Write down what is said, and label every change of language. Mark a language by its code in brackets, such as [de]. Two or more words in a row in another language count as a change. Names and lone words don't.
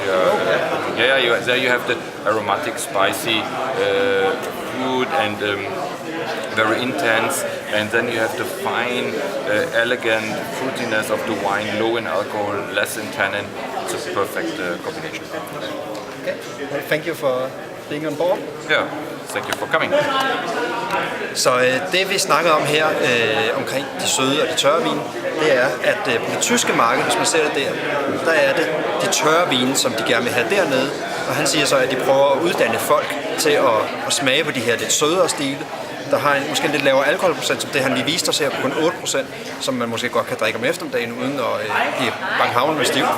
[en] There you have the aromatic, spicy food and very intense, and then you have the fine, elegant fruitiness of the wine, low in alcohol, less in tannin. It's a perfect combination. Okay. Well, thank you for being on board. Yeah, thank you for coming. [da] Så det vi snakker om her omkring de søde og de tørre vine, det er, at på det tyske marked, hvis man ser det der er det de tørre vine, som de gerne vil have dernede. Og han siger så, at de prøver at uddanne folk til at smage på de her lidt sødere stile, der har måske en lidt lavere alkoholprocent, som det han lige viste os her på kun 8%, som man måske godt kan drikke om eftermiddagen uden at blive banghavn med stiv.